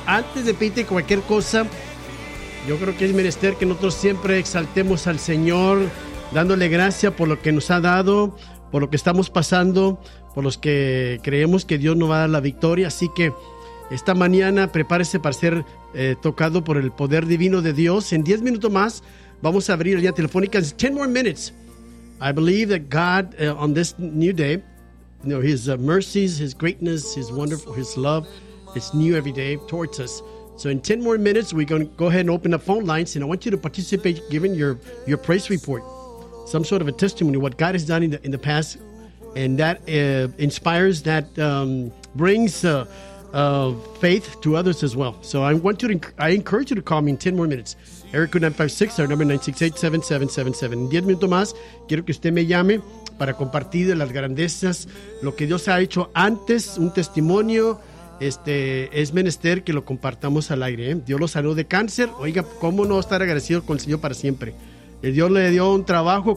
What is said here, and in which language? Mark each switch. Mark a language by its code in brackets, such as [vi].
[es] Antes de pedirte cualquier cosa, yo creo que es menester que nosotros siempre exaltemos al Señor, dándole gracia por lo que nos ha dado, por lo que estamos pasando, por los que creemos que Dios nos va a dar la victoria. Así que esta mañana prepárese para ser tocado por el poder divino de Dios. En 10 minutos más vamos a abrir la línea telefónica. [en] 10 more minutes. I believe that God, on this new day, you know, His mercies, His greatness, His wonderful, His love, it's new every day towards us. So in 10 more minutes, we're going to go ahead and open the phone lines, and I want you to participate, giving your praise report, some sort of a testimony, what God has done in the past, and that inspires, that brings faith to others as well. So I want you to, I encourage you to call me in 10 more minutes. Erico 956, our number 968-7777. [es] En 10 minutos más, quiero que usted me llame para compartir de las grandezas, lo que Dios ha hecho antes, un testimonio. Es menester que lo compartamos al aire. Dios lo sanó de cáncer. Oiga, ¿cómo no estar agradecido con el Señor para siempre? Dios le dio un trabajo.